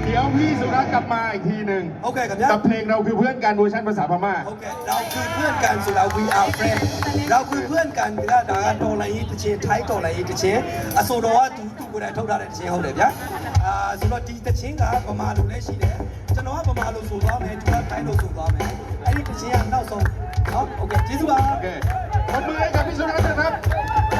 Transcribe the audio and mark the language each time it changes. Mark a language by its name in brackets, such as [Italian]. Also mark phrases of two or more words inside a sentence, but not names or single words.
[Thai] พี่สุรัตน์กลับมาอีกทีหนึ่ง โอเคครับเนี่ย กับเพลงเราคือเพื่อนกันเวอร์ชันภาษาพม่า โอเคเราคือเพื่อนกันสุดเรา [English] we are friend [Thai] เราคือเพื่อนกัน [Burmese] ဒါကတော်လိုင်းရေးတစ်ချင်းထိုင်းတော်လိုင်းရေးတစ်ချင်းအဆိုတော်ကသူကိုယ်တိုင်ထုတ်ထားတဲ့တစ်ချင်းဟုတ်တယ်ဗျာဆိုတော့ဒီတစ်ချင်းကဗမာလိုလည်းရှိတယ်ကျွန်တော်ကဗမာလိုဆိုသွားမယ်သူကထိုင်းလိုဆိုသွားမယ်အဲ့ဒီတစ်ချင်းကနောက်ဆုံး [Thai] เนาะโอเค [Burmese] ကျေးဇူးပါ [Thai] โอเคขอบมือให้กับพี่สุรัตน์นะครับ